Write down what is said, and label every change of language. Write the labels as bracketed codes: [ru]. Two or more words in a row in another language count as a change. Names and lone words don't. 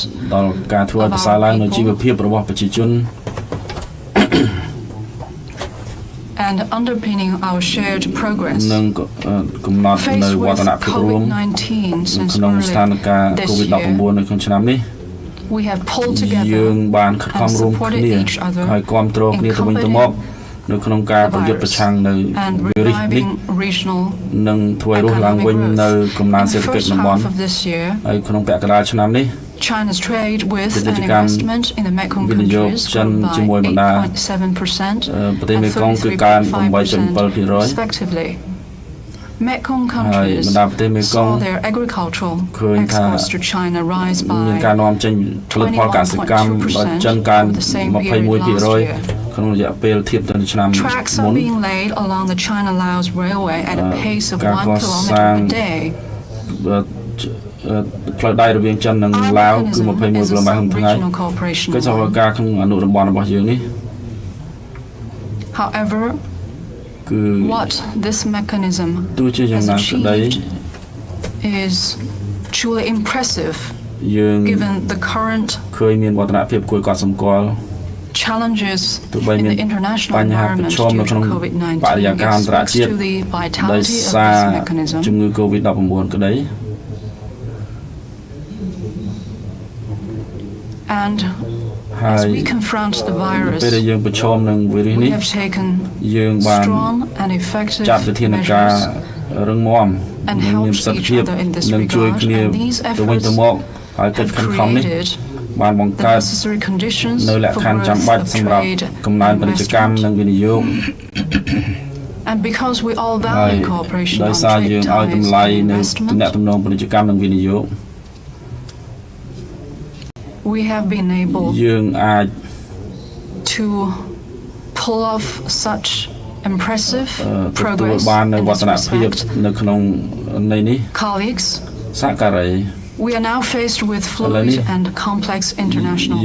[km] ដល់ការធ្វើឲ្យប្រសើរឡើងនូវជីវភាពរបស់ប្រជាជន [en] and underpinning our shared progress. [km] និងកំណត់នៅ [en] Faced [km] វឌ្ឍន [en] with [km] ភាពរួម [en] COVID-19 since [km] ក្នុងស្ថាន [en] early [km] ភាព [en] this [km] COVID-19 [en] year, [km] នៅក្នុងឆ្នាំនេះ [en] we have pulled [km] យើ [en] together [km] ងបានខិតខំ [en] and [km] រួម [en] supported [km] គ្នា [en] each other [km] ហើយគាំទ្រគ្នាទៅវិញទៅមកនៅក្នុងការប្រយុទ្ធប្រឆាំងនៅ [en] and [km] វីរុសនេះ [en] reviving regional [km] និងធ្វើឲ្យរស់ឡើងវិញនៅកំណើន [en] In [km] សេដ្ឋ [en] the [km] កិច្ច [en] first [km] តំបន់ [en] half of this year, [km] ហើយក្នុងពាក់កណ្ដាលឆ្នាំនេះ [en] China's trade with and Pendidikan investment in the Mekong [km] វិនិយោគ [en] countries [km] ចិន [en] grew by [km] ជាមួយបណ្ដា [en] 8.7% [km] ប្រទេស [en] and [km] មេគង្គគឺកើន [en] 33.5% [km] 8.7% [en] respectively. Mekong countries saw their agricultural exports to China rise by [km] ការនាំចេញផលិតផលកសិកម្មដល់ចិនកើន 21% ក្នុងរយៈពេលធៀបទៅនឹងឆ្នាំមុន [en] Tracks are being laid along the China-Laos railway at a pace of 1 kilometer per day. [km] ផ្លូវដែករវាងចិននិងឡាវគឺ 21 គីឡូម៉ែត្រក្នុងថ្ងៃគឺសហការក្នុងអនុតំបន់របស់យើងនេះ [en] However, what this mechanism [km] ទោះជាយ៉ាងណាក្តី [en] is truly impressive [km] យើង [en] given the current [km] ឃើញមានវឌ្ឍនភាពគួរឲ្យកត់សម្គាល់ [en] challenges in the international environment due to COVID-19 thanks to the vitality of this mechanism. [km] ជំងឺ COVID-19 ក្តី [en] And as we confront the virus, [km] ពេលដែលយើងប្រឈមនឹងវីរុស [en] we [km] នេះ [en] have taken [km] យើងបាន [en] strong and effective [km] ចាត់វិធានការ [en] measures [km] រឹងមាំ [en] and [km] និងមាន [en] helped [km] ប្រសិទ្ធ [en] each [km] ភាព [en] other in this [km] និងជួយ [en] regard. [km] គ្នា [en] And these [km] ទៅវិញ [en] efforts [km] ទៅមកហើយកិច្ច [en] have [km] ខិតខំនេះ [en] created [km] បានបង្ [en] the [km] កើត [en] necessary conditions [km] នៅលក្ខ [en] for [km] ខណ្ឌចាំ [en] growth [km] បាច់ [en] of [km] សម្រាប់ [en] trade [km] កំណើន [en] and [km] ពាណិជ្ជកម្ម [en] investment. [km] និងវិនិយោគ [en] And because we all [km] ហើយ [en] value cooperation [km] ដោយ [en] on [km] សារយើ [en] trade [km] ងឲ្យ [en] ties [km] តម្លៃ [en] and [km] នៅ [en] investment, [km] ទំនាក់ទំនងពាណិជ្ជកម្មនិងវិនិយោគ [en] we have been able [km] យើងអាច [en] to pull off such impressive [km] ទទួល [en] progress [km] បាននៅ [en] in [km] វឌ្ [en] this [km] ឍនភាព [en] respect. [km] នៅក្នុងន័យនេះ [en] Colleagues, [km] សហការី [en] we are now faced with fluid and complex international